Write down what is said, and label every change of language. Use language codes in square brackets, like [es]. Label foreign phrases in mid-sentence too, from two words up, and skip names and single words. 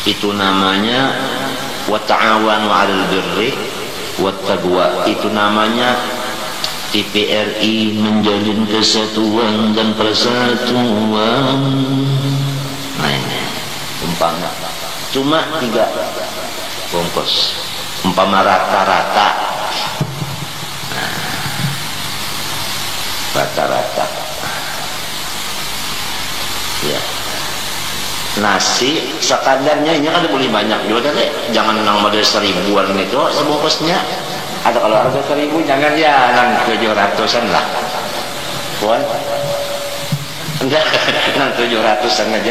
[id] itu namanya [ar] وتعاونوا على البر والتقوى, [id] itu namanya TPRI menjalin kesatuan dan persatuan. Nah ini umpama cuma 3 bungkus, umpama rata-rata, nah, rata-rata ya nasi sekadarnya ini kan boleh banyak juga deh, jangan nang model 1000-an gitu sebungkusnya. Atau kalau harga 1000 jangan ya nang 700-an lah, puan enggak nang 700-an aja.